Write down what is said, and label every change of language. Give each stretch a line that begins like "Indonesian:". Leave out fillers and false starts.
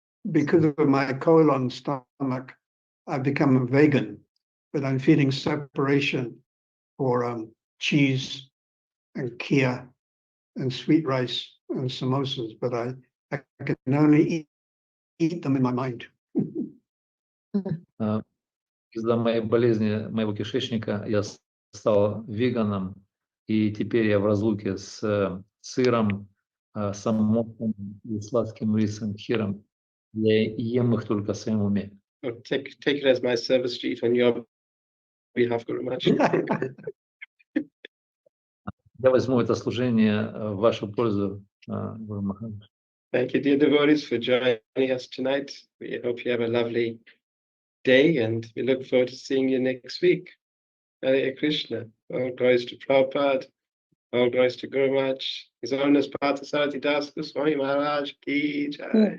English: Because of my colon stomach, I've become a vegan, but I'm feeling separation for cheese and kheer and sweet rice and samosas, but I can only eat them in my mind.
Russian: Из-за моей болезни, моего кишечника, я стал веганом, и теперь я в разлуке с сыром, самосом и сладким рисом, хиром. Я ем их только в своем уме.
English: Take it as my service to eat on your behalf, Guru Maharaj.
Russian: Я возьму это служение в вашу пользу, Гуру Махарадж.
English: Thank you, dear devotees, for joining us tonight. We hope you have a lovely day, and we look forward to seeing you next week. Hare Krishna. All glories to Prabhupada. All glories to Guru Maharaj. His Holiness Partha Sarathki Das Goswami Maharaj Ki Jai.